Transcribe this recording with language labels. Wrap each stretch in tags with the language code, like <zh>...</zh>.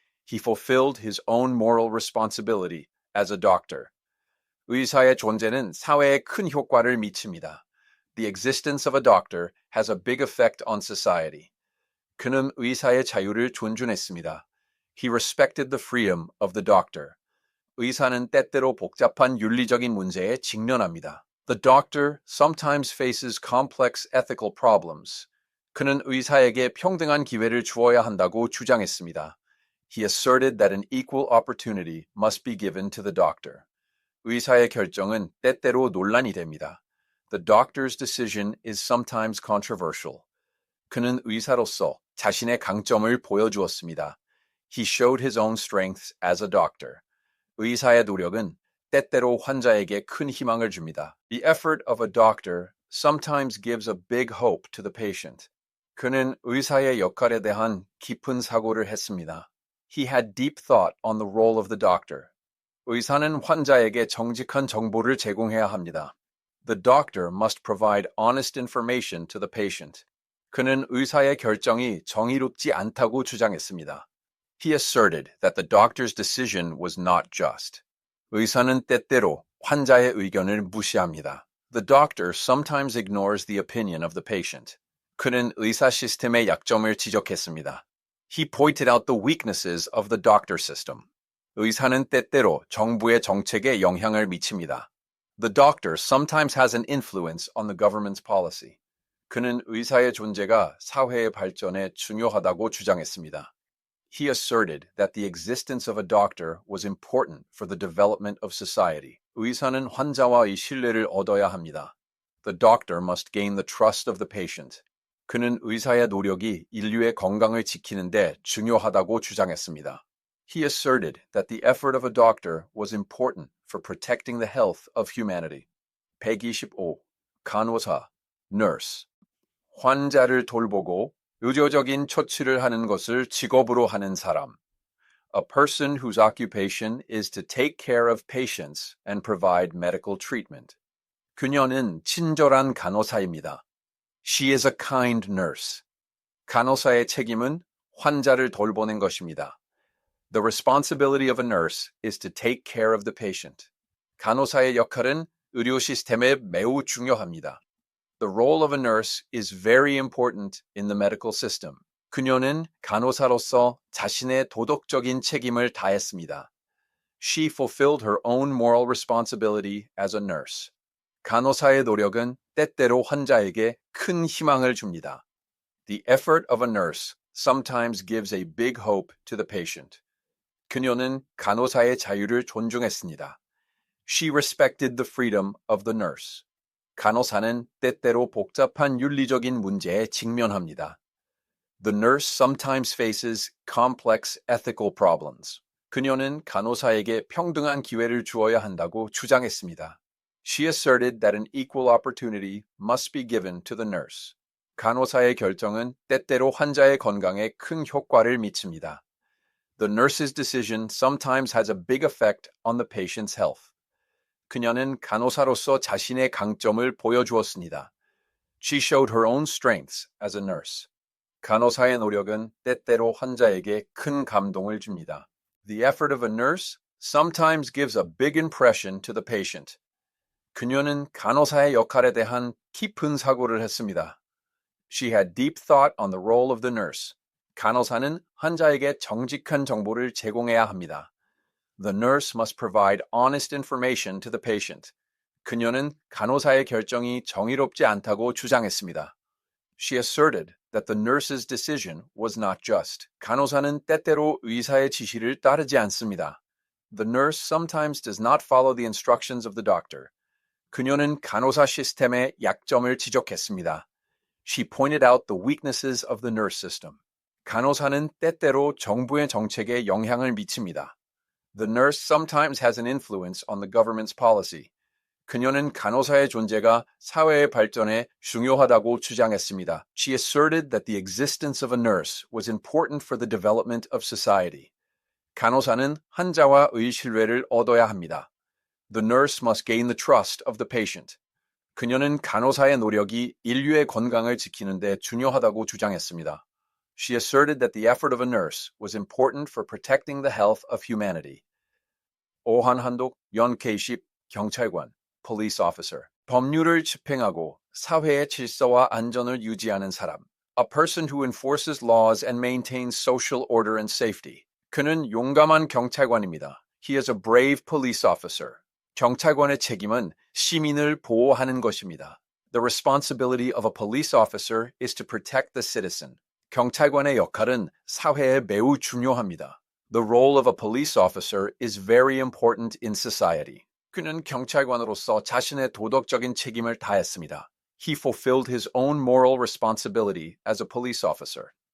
<en>He fulfilled his own moral responsibility as a doctor.</en> <ko>의사의 존재는 사회에 큰 효과를 미칩니다.</ko> <en>The existence of a doctor has a big effect on society.</en> <ko>그는 의사의 자유를 존중했습니다.</ko> <en>He respected the freedom of the doctor.</en> <ko>의사는 때때로 복잡한 윤리적인 문제에 직면합니다.</ko> <en>The doctor sometimes faces complex ethical problems.</en> <ko>그는 의사에게 평등한 기회를 주어야 한다고 주장했습니다.</ko> <en>He asserted that an equal opportunity must be given to the doctor.</en> <ko>의사의 결정은 때때로 논란이 됩니다.</ko> <en>The doctor's decision is sometimes controversial.</en> <ko>그는 의사로서 자신의 강점을 보여주었습니다.</ko> <en>He showed his own strengths as a doctor.</en> <ko>의사의 노력은 때때로 환자에게 큰 희망을 줍니다.</ko> <en>The effort of a doctor sometimes gives a big hope to the patient.</en> <ko>그는 의사의 역할에 대한 깊은 사고를 했습니다.</ko> <en>He had deep thought on the role of the doctor.</en> <ko>의사는 환자에게 정직한 정보를 제공해야 합니다.</ko> <en>The doctor must provide honest information to the patient.</en> <ko>그는 의사의 결정이 정의롭지 않다고 주장했습니다.</ko> <en>He asserted that the doctor's decision was not just.</en> <ko>의사는 때때로 환자의 의견을 무시합니다.</ko> <en>The doctor sometimes ignores the opinion of the patient.</en> <ko>그는 의사 시스템의 약점을 지적했습니다.</ko> <en>He pointed out the weaknesses of the doctor system.</en> <ko>의사는 때때로 정부의 정책에 영향을 미칩니다.</ko> <en>The doctor sometimes has an influence on the government's policy.</en> <ko>그는 의사의 존재가 사회의 발전에 중요하다고 주장했습니다.</ko> <en>He asserted that the existence of a doctor was important for the development of society.</en> <ko>의사는 환자와의 신뢰를 얻어야 합니다.</ko> <en>The doctor must gain the trust of the patient.</en> <ko>그는 의사의 노력이 인류의 건강을 지키는데 중요하다고 주장했습니다.</ko> <en>He asserted that the effort of a doctor was important for protecting the health of humanity.</en> <ko>125. 간호사, nurse. 환자를 돌보고 의료적인 처치를 하는 것을 직업으로 하는 사람.</ko> <en>A person whose occupation is to take care of patients and provide medical treatment.</en> <ko>그녀는 친절한 간호사입니다.</ko> <en>She is a kind nurse.</en> <ko>간호사의 책임은 환자를 돌보는 것입니다.</ko> <en>The responsibility of a nurse is to take care of the patient.</en> <ko>간호사의 역할은 의료 시스템에 매우 중요합니다.</ko> <en>The role of a nurse is very important in the medical system.</en> <ko>그녀는 간호사로서 자신의 도덕적인 책임을 다했습니다.</ko> <en>She fulfilled her own moral responsibility as a nurse.</en> <ko>간호사의 노력은 때때로 환자에게 큰 희망을 줍니다.</ko> <en>The effort of a nurse sometimes gives a big hope to the patient.</en> <ko>그녀는 간호사의 자유를 존중했습니다.</ko> <en>She respected the freedom of the nurse.</en> <ko>간호사는 때때로 복잡한 윤리적인 문제에 직면합니다.</ko> <en>The nurse sometimes faces complex ethical problems.</en> <ko>그녀는 간호사에게 평등한 기회를 주어야 한다고 주장했습니다.</ko> <en>She asserted that an equal opportunity must be given to the nurse.</en> <ko>간호사의 결정은 때때로 환자의 건강에 큰 효과를 미칩니다.</ko> <en>The nurse's decision sometimes has a big effect on the patient's health.</en> <ko>그녀는 간호사로서 자신의 강점을 보여주었습니다.</ko> <en>She showed her own strengths as a nurse.</en> <ko>간호사의 노력은 때때로 환자에게 큰 감동을 줍니다.</ko> <en>The effort of a nurse sometimes gives a big impression to the patient.</en> <ko>그녀는 간호사의 역할에 대한 깊은 사고를 했습니다.</ko> <en>She had deep thought on the role of the nurse.</en> <ko>간호사는 환자에게 정직한 정보를 제공해야 합니다.</ko> <en>The nurse must provide honest information to the patient.</en> <ko>그녀는 간호사의 결정이 정의롭지 않다고 주장했습니다.</ko> <en>She asserted that the nurse's decision was not just.</en> <ko>간호사는 때때로 의사의 지시를 따르지 않습니다.</ko> <en>The nurse sometimes does not follow the instructions of the doctor.</en> <ko>그녀는 간호사 시스템의 약점을 지적했습니다.</ko> <en>She pointed out the weaknesses of the nurse system.</en> <ko>간호사는 때때로 정부의 정책에 영향을 미칩니다.</ko> <en>The nurse sometimes has an influence on the government's policy.</en> <ko>그녀는 간호사의 존재가 사회의 발전에 중요하다고 주장했습니다.</ko> <en>She asserted that the existence of a nurse was important for the development of society.</en> <ko>간호사는 환자와의 신뢰를 얻어야 합니다.</ko> <en>The nurse must gain the trust of the patient.</en> <ko>그녀는 간호사의 노력이 인류의 건강을 지키는 데 중요하다고 주장했습니다.</ko> <en>She asserted that the effort of a nurse was important for protecting the health of humanity.</en> <ko>오한한독 연케이십 경찰관,</ko> <en>police officer.</en> <ko>법률을 집행하고 사회의 질서와 안전을 유지하는 사람.</ko> <en>A person who enforces laws and maintains social order and safety.</en> <ko>그는 용감한 경찰관입니다.</ko> <en>He is a brave police officer.</en> <ko>경찰관의 책임은 시민을 보호하는 것입니다.</ko> <en>The responsibility of a police officer is to protect the citizen.</en> <ko>경찰관의 역할은 사회에 매우 중요합니다.</ko> <en>The role of a police officer is very important in society.</en> <ko>그는 경찰관으로서 자신의 도덕적인 책임을 다했습니다.</ko> <en>He fulfilled his own moral responsibility as a police officer.</en>